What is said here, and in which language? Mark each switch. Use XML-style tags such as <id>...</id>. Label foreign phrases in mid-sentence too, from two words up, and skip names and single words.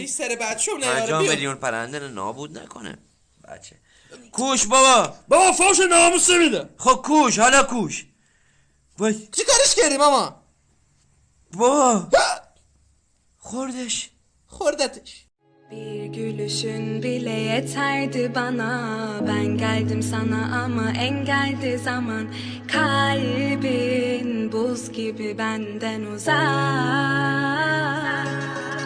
<fa>سر بچه‌م 50 میلیون پرنده نابود نکنه بچه. کوش بابا فوش ناموسه میده. خب کوش حالا کوش. وای چی کارش کردی ماما؟ بابا خوردتش.</fa> <tr>Bir gülüşün bile yeterdi bana. Ben geldim sana ama engeldi zaman. Kalbin buz gibi benden uzak.</tr>